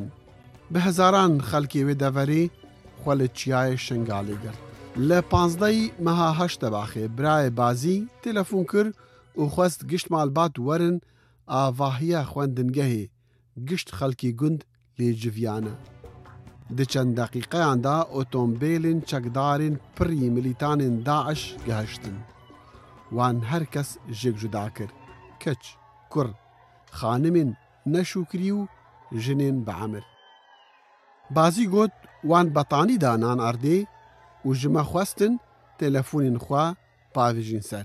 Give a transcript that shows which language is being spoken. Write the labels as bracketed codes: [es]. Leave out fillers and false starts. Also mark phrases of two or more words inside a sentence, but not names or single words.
[ku] بە هەزاران خەڵکی وێ دەڤەرێ خۆ لە چیایە شنگالێ گرت. لە 15 مەها هەشتە باخێ برایە بازی تێلەفۆن کرد و خواست گشت مالبات وەرن ئاڤاهیە خوێندنگەهێ گشت خەڵکی گوند لێ جڤیانە. di çend deqîqeyan da otomobîlên çekdarên pirî milîtanên Daeş gihiştin. Wan her kes jêk cuda kir. Keç, kur, xanimên neşûkirî û jinên biemir. Bazî got wan betanî da nan erdê û ji me xwestin têlefonên xwe pavêjin ser.